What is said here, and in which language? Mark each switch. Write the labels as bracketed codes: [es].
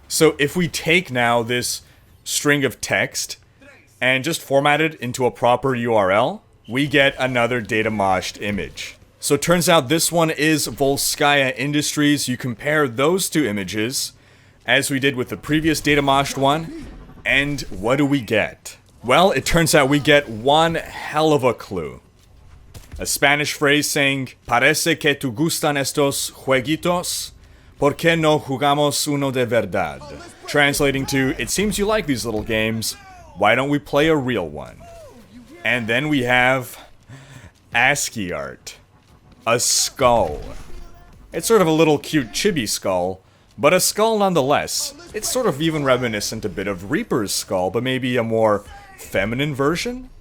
[en] So if we take now this string of text and just format it into a proper URL, we get another data moshed image. So it turns out this one is Volskaya Industries. You compare those two images, as we did with the previous data moshed one, and what do we get? Well, it turns out we get one hell of a clue. A Spanish phrase saying, [es] Parece que tu gustan estos jueguitos, ¿por qué no jugamos uno de verdad? [en] Translating to, it seems you like these little games, why don't we play a real one? And then we have ASCII art. A skull. It's sort of a little cute chibi skull, but a skull nonetheless. It's sort of even reminiscent a bit of Reaper's skull, but maybe a more feminine version?